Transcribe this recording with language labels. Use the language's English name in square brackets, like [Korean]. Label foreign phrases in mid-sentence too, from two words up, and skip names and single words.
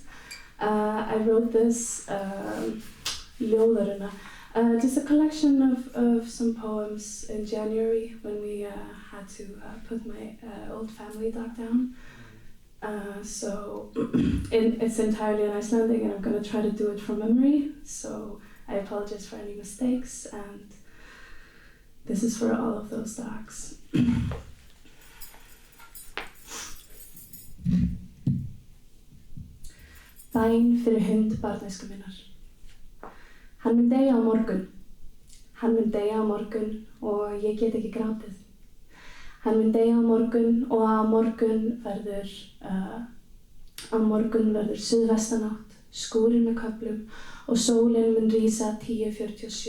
[English] I wrote this ljóðaruna, just a collection of some poems in January when we had to put my old family dog down. So it's entirely in Icelandic, and I'm going to try to do it from memory, so I apologize for any mistakes, and this is for all of those dogs. [Icelandic] Bæn fyrir hund barnæsku minnar. Hann mun deyja á morgun. Hann mun deyja á morgun og ég get ekki grátið. Hann mun deyja á morgun og á morgun verður suðvestanátt, skúrir með köflum og sólin mun rísa 10:47.